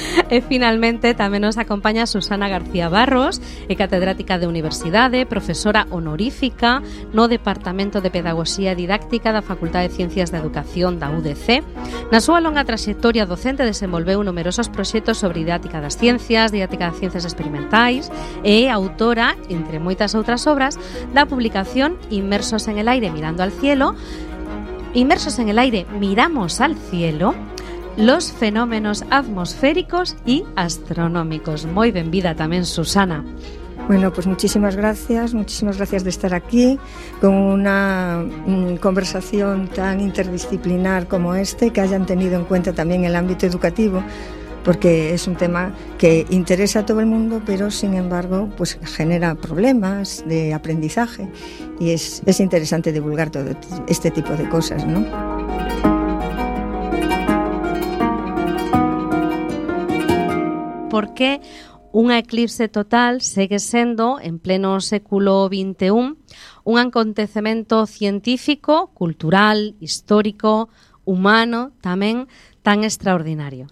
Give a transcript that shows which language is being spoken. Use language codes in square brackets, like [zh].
[gl] E finalmente tamén nos acompaña Susana García Barros, e catedrática de Universidade, profesora honorífica no Departamento de Pedagoxía e Didáctica da Facultade de Ciencias da Educación da UDC. Na súa longa traxectoria docente desenvolveu numerosos proxectos sobre didática das ciencias, didática das ciencias experimentais, e autora, entre moitas outras obras, da publicación [es] Inmersos en el aire mirando al cielo. Inmersos en el aire miramos al cielo. Los fenómenos atmosféricos y astronómicos. Muy bienvenida también, Susana. Bueno, pues muchísimas gracias de estar aquí con una conversación tan interdisciplinar como este, que hayan tenido en cuenta también el ámbito educativo, porque es un tema que interesa a todo el mundo, pero sin embargo, pues genera problemas de aprendizaje y es interesante divulgar todo este tipo de cosas, ¿no? [gl] ¿Por qué unha eclipse total segue sendo, en pleno século XXI, un acontecemento científico, cultural, histórico, humano, tamén tan extraordinario?